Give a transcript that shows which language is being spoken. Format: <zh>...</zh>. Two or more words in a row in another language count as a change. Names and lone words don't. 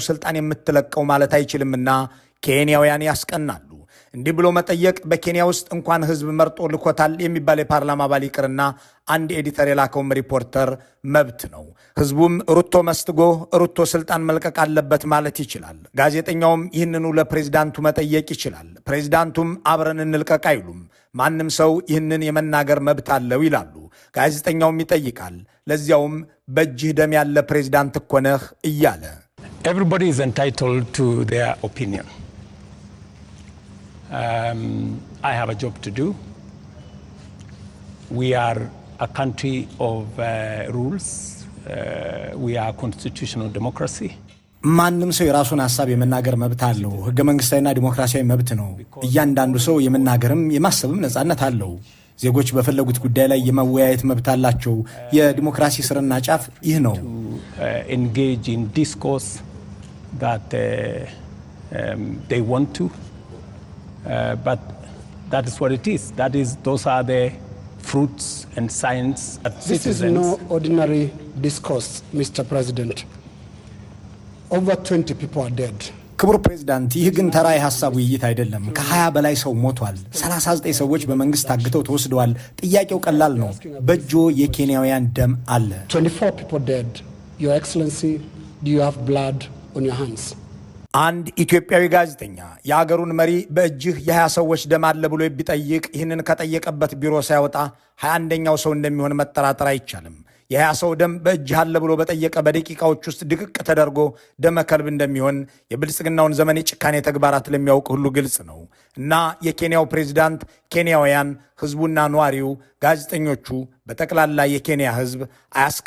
<am>ስልጣን የምትለቀው ማለት አይችልምና ኬንያውያን ያስቀናሉ። እንዲህ ብሎ መጠየቅ በኬንያ ውስጥ እንኳን ህዝብ መርጦ ልኮታል የሚባል የፓርላማ አባል ይቅርና አንድ ኤዲተር የላከውም ሪፖርተር መብት ነው። ህዝቡም</am> <en>Ruto must go</en> <am>ሩቶ ስልጣን መልቀቅ አለበት ማለት ይችላል። ጋዜጠኛውም ይህንኑ ለፕሬዝዳንቱ መጠየቅ ይችላል። ፕሬዝዳንቱም አብረን እንልቀቅ አይሉም። ማንም ሰው ይህንን የመናገር መብት አለው ይላሉ። ጋዜጠኛውም ይጠይቃል። ለዚያውም በእጅህ ደም ያለ ፕሬዝዳንት እኮ ነህ እያለ</am> <en>Everybody is entitled to their opinion. I have a job to do. We are a country of rules. We are a constitutional democracy.</en> <am>ማንም ሰው የራሱን ሐሳብ የመናገር መብት አለው። ህገ መንግስታዊና ዲሞክራሲያዊ መብት ነው። እያንዳንዱ ሰው የመናገርም የማሰብም ነጻነት አለው። ዜጎች በፈለጉት ጉዳይ ላይ የመወያየት መብት አላቸው። የዲሞክራሲ ስርና ጫፍ ይህ ነው።</am> <en>Engage in discourse that they want to. But that is what it is. Those are the fruits and signs that citizens... This is no ordinary discourse, Mr. President. Over 20 people are dead.</en> <am>ክቡር ፕሬዝዳንት፣ ይህ ግን ተራ የሐሳብ ውይይት አይደለም። ከ20 በላይ ሰው ሞቷል። 39 ሰዎች በመንግስት ታግተው ተወስደዋል። ጥያቄው ቀላል ነው። በእጆ የኬንያውያን ደም አለ።</am> <en>24 people dead. Your Excellency, do you have blood on your hands?</en> <am>አንድ ኢትዮጵያዊ ጋዜጠኛ የአገሩን መሪ በእጅህ የ20 ሰዎች ደም አለ ብሎ ቢጠይቅ ይህንን ከጠየቀበት ቢሮ ሳይወጣ 21ኛው ሰው እንደሚሆን መጠራጠር አይቻልም። የ20 ሰው ደም በእጅህ አለ ብሎ በጠየቀ በደቂቃዎች ውስጥ ድቅቅ ተደርጎ ደመ ከልብ እንደሚሆን የብልጽግናውን ዘመን የጭካኔ ተግባራት ለሚያውቅ ሁሉ ግልጽ ነው። እና የኬንያው ፕሬዝዳንት፣ ኬንያውያን፣ ህዝቡና ነዋሪው፣ ጋዜጠኞቹ፣ በጠቅላላ የኬንያ ህዝብ አያስቀናምን?</am>